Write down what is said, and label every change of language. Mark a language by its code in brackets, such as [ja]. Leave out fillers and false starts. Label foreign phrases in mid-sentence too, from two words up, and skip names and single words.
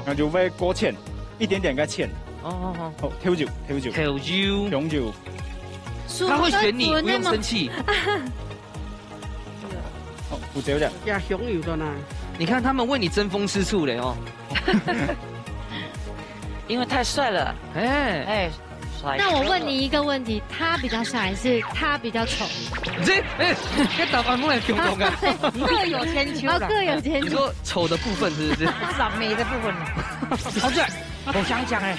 [zh] 那就會過芡，一點點個芡。好，調酒，紅酒。他會選你，不用生氣。好，胡椒啫。加香油的呢？你看他們為你爭風吃醋嘞哦。因为太帅了。哎，帅。那我问你一个问题，他比较帅还是他比较丑？这答案不能共同啊，各有千秋了。各有千秋。你说丑的部分是不是？是啊，美的部分。好帅，我想讲哎，